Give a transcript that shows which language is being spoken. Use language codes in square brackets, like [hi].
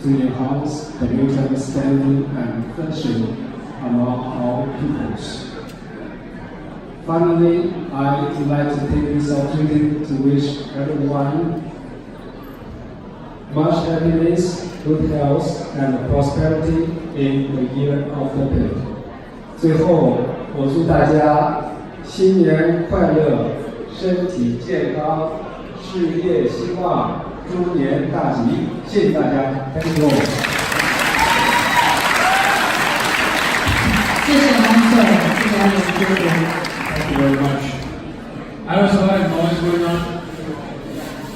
[en] to enhance the mutual understanding and friendship among our peoples. Finally, I would like to take this opportunity to wish everyone much happiness, good health, and prosperity in the year of the pig. [zh] 最后，我祝大家新年快乐，身体健康，事业兴旺，猪年大吉！谢谢大家 ， [en] Thank you。 [zh] 谢谢王总，谢谢王总。 [en] Thank you very much. I was a lot of noise going on.